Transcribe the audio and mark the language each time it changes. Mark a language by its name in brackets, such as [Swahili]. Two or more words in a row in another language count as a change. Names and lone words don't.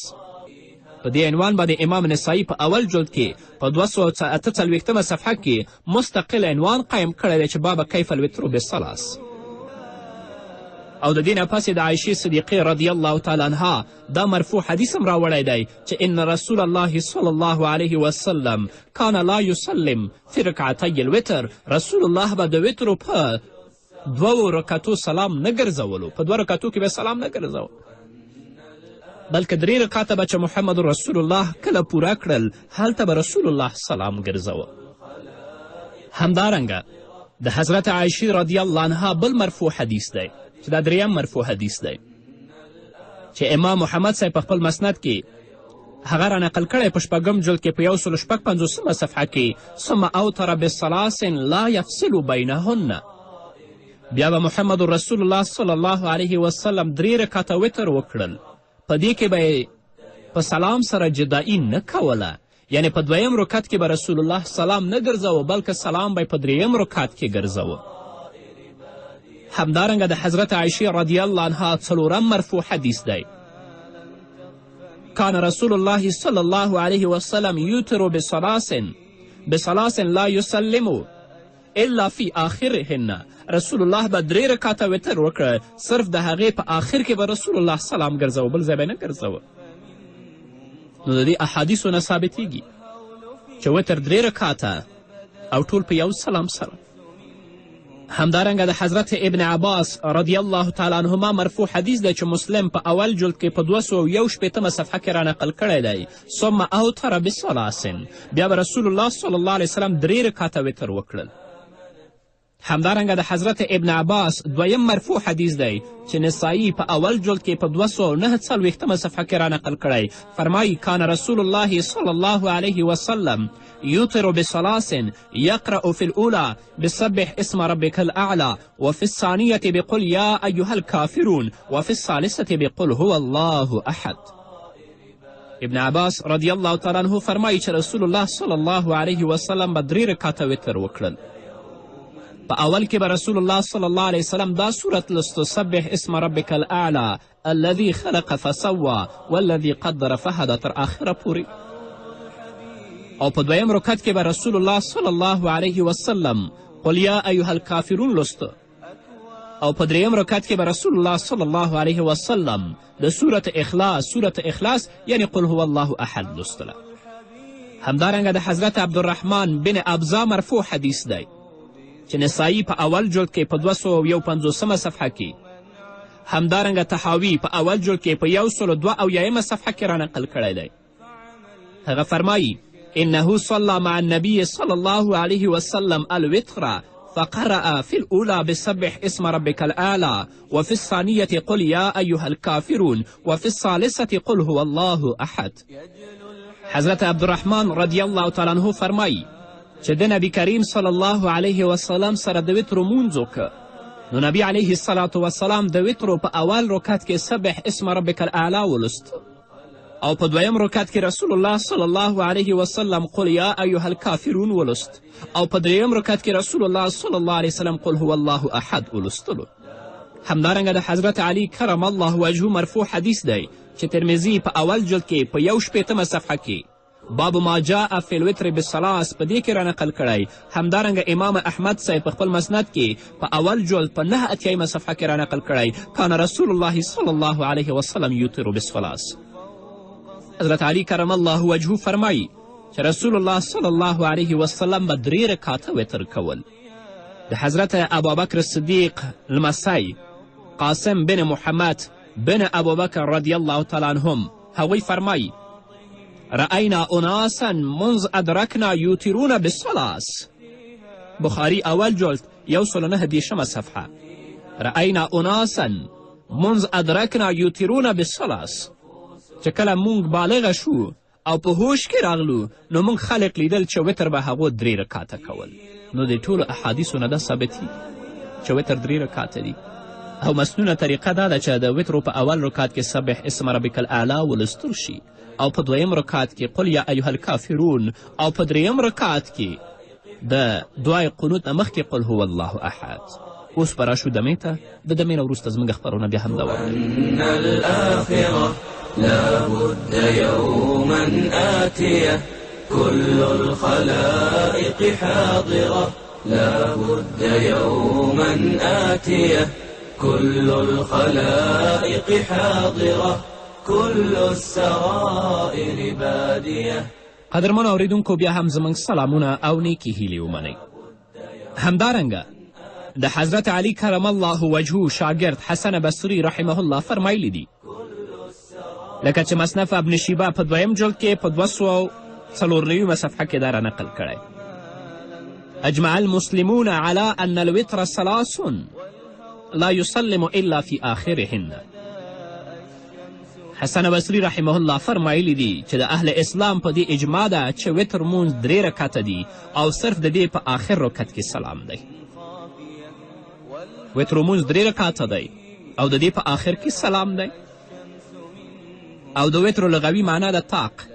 [Pashto] په دې عنوان باندې امام نسایی په اول جلد کې په 248 صفحه کې مستقل عنوان قایم کړی دی چې [Arabic] باب کیف الوتر بالثلاث. [Pashto] او د دې نه پسې د عایشې صدیقې [Arabic] رضی الله تعالی عنها [Pashto] دا مرفوع حدیث هم راوړی دی چې [Arabic] ان رسول الله صلی الله علیه وسلم کان لا یسلم فی رکعتی الوتر. [Pashto] رسول الله به د وترو په 2 رکعتو سلام نه ګرځولو، په 2 رکعتو کې به سلام نه ګرځو، بلکې 3 رکعته به چې محمد رسول الله کله پوره کړل هلته به رسول الله سلام ګرځوه. همدارنګه د حضرت عایشې [Arabic] رضی الله عنها [Pashto] بل مرفوع حدیث دی چې دا 3یم مرفوع حدیث دی چې امام محمد صاحب په خپل مسند کې هغه را نقل کړی په 6 جلد کې په 156 صفحه کې [Arabic] ثم اوتر بثلاث لا یفصل بینهن. [Pashto] بیا به محمد رسول الله [Arabic] صلی الله علیه وسلم [Pashto] 3 رکعته وتر وکړل، په دې کې به په سلام سره جدایي نه کوله، یعنی په 2یم رکعت کې به رسول الله سلام نه ګرځوه بلکې سلام به په 3یم رکعت کې ګرځوه. همدارنګه د حضرت عایشې [Arabic] رضی الله عنها [Pashto] 4م مرفوع حدیث دی [Arabic] کان رسول الله صلی الله علیه وسلم یوتر بثلاث لا یسلم الا فی آخرهن. [Pashto] رسول الله به 3 رکعته وتر وکړه، صرف د هغې په آخر کې به رسول الله سلام ګرځوه، بل ځای به نه ګرځوه. نو د دې احادیثو نه ثابتیږي چې وتر 3 رکعته او ټول په یو سلام سره. همدارنګه د حضرت ابن عباس [Arabic] رضی الله تعالی عنهما [Pashto] مرفوع حدیث دی چې مسلم په اول جلد کې په 261 صفحه کې رانقل کړی دی. [Arabic] ثم اوتر بثلاث، [Pashto] بیا به رسول الله [Arabic] صلی الله علیه وسلم [Pashto] 3 رکعته وتر وکړل. همدارنګه د حضرت ابن عباس دویم مرفوع حدیث دی چې نسائی په اول جلد کې په 249 صفحه کې رانقل کړی. [Arabic] فرمایي کان رسول الله صلی الله علیه وسلم يوتر بثلاث يقرأ في الأولى بسبح اسم ربك الأعلى وفي الثانية بقل يا أيها الكافرون وفي الثالثة بقل هو الله أحد. [Pashto] ابن عباس [Arabic] رضی الله تعالی عنه [Pashto] فرمایي چې رسول الله [Arabic] صلی الله علیه وسلم [Pashto] به 3 رکعته وتر وکړل. په اول کې به رسول الله [Arabic] صلی الله علیه وسلم [Pashto] دا صورت لستو [Arabic] سبح اسم ربک الاعلی الذي خلق فسوى والذي قدر فهدى [Pashto] تر آخره پورې. او په دویم رکعت کې به رسول الله [Arabic] صلی الله علیه وسلم قل یا ایها الکافرون [Pashto] لسته. او په دریم رکعت کې به رسول الله [Arabic] صلی الله علیه وسلم [Pashto] د سورت اخلاص یعنی [Arabic] قل هو الله احد [Pashto] لستله. همدارنګه د حضرت عبدالرحمن بن ابزا مرفوع حدیث دی چې نسائی په اول جلد کې په 251 صفحه کې، همدارنګه تحاوی په اول جلد کې په 102 صفحه کې رانقل کړی دی. هغه فرمایي [Arabic] انه صلى مع النبي صلى الله عليه وسلم الوتر فقرأ في الأولى بسبح اسم ربك الأعلى وفي الثانية قل يا أيها الكافرون وفي الثالثة قل هو الله أحد. [Pashto] حضرت عبدالرحمن [Arabic] رضی الله تعالی عنه [Pashto] فرمایي چې د نبی کریم [Arabic] صلی الله علیه وسلم [Pashto] سره د وترو مونځ وکړه، نو نبی [Arabic] علیه الصلاة وسلام [Pashto] د وترو په اول رکعت کې [Arabic] سبح اسم ربک الاعلی [Pashto] ولست، او په دویم رکعت کې رسول الله [Arabic] صلی الله علیه وسلم قل یا ایها الکافرون [Pashto] ولست، او په دریم رکعت کې رسول الله [Arabic] صلی الله علیه وسلم قل هو الله احد [Pashto] ولستلو. همدارنګه د حضرت علی [Arabic] کرم الله وجهه [Pashto] مرفوع حدیث دی چې ترمذي په اول جلد کې په 1 صفحه کې [Arabic] باب ما جاء فی الوتر بالثلاث [Pashto] په دې کې رانقل کړی. همدارنګه امام احمد صاحب په خپل مسند کې په اول جلد په 89 صفحه کې رانقل کړی [Arabic] کان رسول الله صلی الله علیه وسلم یوتر بالثلاث. [Pashto] حضرت علی [Arabic] کرم الله وجهه [Pashto] فرمایي چې رسول الله [Arabic] صلی الله علیه وسلم [Pashto] به 3 رکعته وتر کول. د حضرت ابوبکر صدیق لمسی قاسم بن محمد بن ابوبکر [Arabic] رضی الله تعالی عنهم [Pashto] هغوی فرمایي [Arabic] رأینا اناسا منذ ادرکنا یوترون بالثلاث. [Pashto] بخاری اول جلد 119 صفحه. [Arabic] رأینا اناسا منذ ادرکنا یوترون بالثلاث. [Pashto] چې کله مونږ بالغه شو او په هوش کې راغلو نو مونږ خلق لیدل چې وتر به هغو 3 رکعته کول. نو د ټولو احادیثو نه دا ثابتي چې وتر 3 رکعته دي. او مسنونه طریقه دا ده چې د وترو په اول رکعت کې [Arabic] سبح اسم ربک الاعلی [Pashto] ولستل شي، او په دویم رکعت کې [Arabic] قل یا ایها الکافرون، [Pashto] او په دریم رکعت کې د دعای قنوت نه مخکې [Arabic] قل هو الله احد. [Pashto] اوس به راشو دمې ته، د دمې نه وروسته زموږ خپرونه بیا هم دوام [Arabic] الآخرة لا بد يوما آتية كل الخلائق حاضرة لا بد يوما آتية كل الخلائق حاضرة كل السرائر بادية. [Pashto] قدرمنو اوریدونکو بیا هم زموږ سلامونه او نیکې هیلې ومنئ. همدارنګه د حضرت علی [Arabic] کرم الله وجهه [Pashto] شاګرد حسن بصري [Arabic] رحمه الله [Pashto] فرمایلی دي لکه چې مصنف ابن شیبه په 2 جلد کې په 294 صفحه کې دا رانقل کړی. [Arabic] اجمع المسلمون على ان الوتر 3 لا يسلم الا في آخرهن. [Pashto] حسن بصري [Arabic] رحمه الله [Pashto] فرمایلی دي چې د اهل اسلام په دې اجماع ده چې وتر مونځ 3 رکعته دي او صرف د دې په آخر رکعت کې سلام دی. وتر مونځ 3 رکعته دی او د دې په آخر کې سلام دی. او د وتر لغوي معنا د طاق.